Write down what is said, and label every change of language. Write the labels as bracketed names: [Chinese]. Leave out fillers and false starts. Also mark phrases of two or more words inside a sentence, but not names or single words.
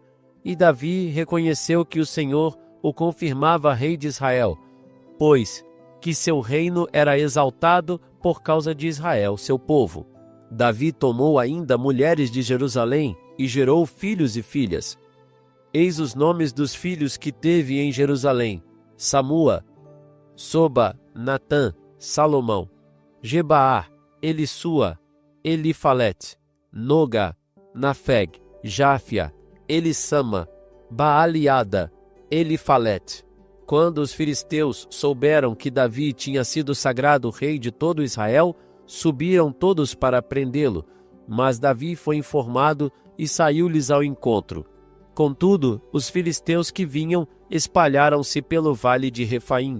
[Portuguese] E Davi reconheceu que o Senhor o confirmava rei de Israel, pois que seu reino era exaltado por causa de Israel, seu povo. Davi tomou ainda mulheres de Jerusalém e gerou filhos e filhas. Eis os nomes dos filhos que teve em Jerusalém: Samua, Soba, Natã, Salomão, Gebaá, Elissua, Elifalete, Noga, Nafeg, Jáfia, Elissama, Baaliada, Elifalete. Quando os filisteus souberam que Davi tinha sido sagrado rei de todo Israel, subiram todos para prendê-lo, mas Davi foi informado e saiu-lhes ao encontro. Contudo, os filisteus que vinham espalharam-se pelo vale de Refaim.